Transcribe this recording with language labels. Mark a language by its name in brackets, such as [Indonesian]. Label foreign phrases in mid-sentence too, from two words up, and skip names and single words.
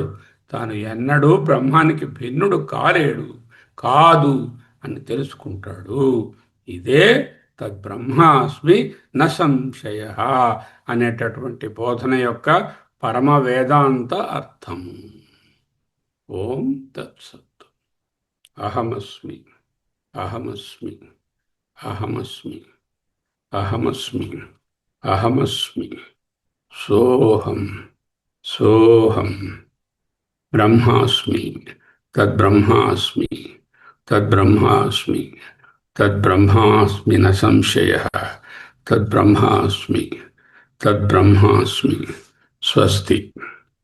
[Telugu] తాను ఎన్నడూ బ్రహ్మానికి భిన్నుడు కాలేడు, కాదు అని తెలుసుకుంటాడు. ఇదే [Sanskrit] తద్బ్రహ్మాస్మి న సంశయ [Telugu] అనేటటువంటి బోధన యొక్క పరమ వేదాంత అర్థము. [Sanskrit] ఓం తత్సత్. అహమస్మి అహమస్మి అహమస్మి అహమస్మి అహమస్మి सोऽहं सोऽहं ब्रह्मास्मि तद्ब्रह्मास्मि तद्ब्रह्मास्मि तद्ब्रह्मास्मि न संशयः तद्ब्रह्मास्मि तद्ब्रह्मास्मि स्वस्ति।